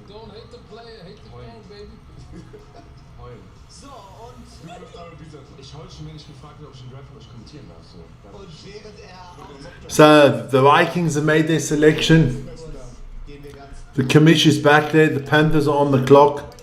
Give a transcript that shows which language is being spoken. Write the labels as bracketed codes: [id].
[en] don't hate the player, hate the game, baby. [de] Heulen. So, und Ich heule schon, wenn ich gefragt werde, ob ich den Draft für euch kommentieren darf. So. während er [en] So the Vikings have made their selection. [de] gehen wir ganz [en] The commission is back there. The Panthers are on the clock.